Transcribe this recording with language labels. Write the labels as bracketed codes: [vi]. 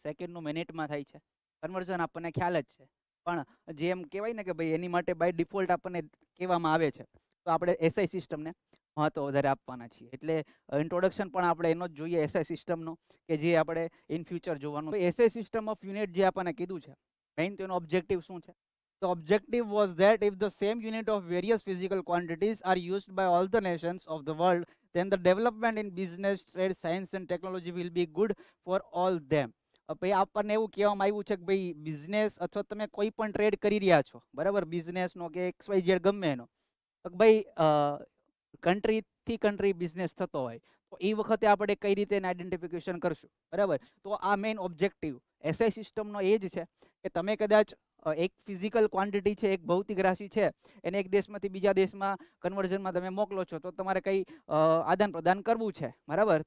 [gu] સેકન્ડનું મિનિટમાં થાય છે. કન્વર્ઝન આપણને ખ્યાલ જ છે. પણ જેમ કહેવાય ને કે ભાઈ એની માટે બાય ડિફોલ્ટ આપણને કહેવામાં આવે છે, તો આપણે એસઆઈ સિસ્ટમને મહત્વ વધારે આપવાના છીએ. એટલે ઇન્ટ્રોડક્શન પણ આપણે એનો જ જોઈએ એસઆઈ સિસ્ટમનો, કે જે આપણે ઇન ફ્યુચર જોવાનું. એસઆઈ સિસ્ટમ ઓફ યુનિટ જે આપણને કીધું છે, મેઇન તો એનો ઓબ્જેક્ટિવ શું છે? [en] The objective was that if the same unit of various physical quantities are used by all the nations of the world, then the development in business, trade, science and technology will be good for all them. [gu] ભાઈ આપણને એવું કહેવામાં આવ્યું છે કે ભાઈ business અથવા તમે કોઈ પણ ટ્રેડ કરી રહ્યા છો, બરાબર, બિઝનેસનો કે XYZ ગમે એનો, તો ભાઈ કન્ટ્રીથી કન્ટ્રી બિઝનેસ થતો હોય તો એ વખતે આપણે કઈ રીતે એને આઈડેન્ટિફિકેશન કરશું, બરાબર. તો આ મેઇન ઓબ્જેક્ટિવ એસઆઈ સિસ્ટમનો એ જ છે કે તમે કદાચ એક ફિઝિકલ ક્વોન્ટિટી છે, એક ભૌતિક રાશિ છે, એને એક દેશમાંથી બીજા દેશમાં કન્વર્ઝનમાં તમે મોકલો છો, તો તમારે કઈ આદાન પ્રદાન કરવું છે, બરાબર.